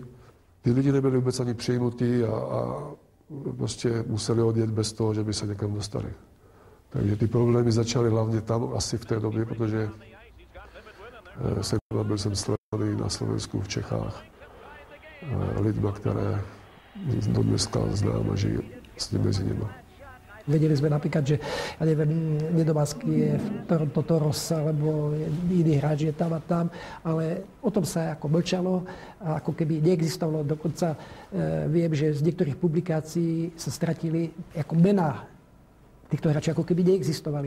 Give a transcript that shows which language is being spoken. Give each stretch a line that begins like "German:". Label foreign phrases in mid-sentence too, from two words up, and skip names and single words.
Czech: Ty lidi nebyli vůbec ani přijmutí a prostě museli odjet bez toho, že by se někam dostali. Takže ty problémy začaly hlavně tam, asi v té době, protože byl jsem sledovaný na Slovensku, v Čechách, lidma, které do dneska znám a
Slovak: žijú medzi nimi. Vedeli sme napríklad, že ja neviem, Nedomanský je v Toronto Toros, alebo iný hráč je tam a tam, ale o tom sa ako mlčalo a ako keby neexistovalo. Dokonca viem, že z niektorých publikácií sa stratili ako mená týchto hráčov, ako keby neexistovali.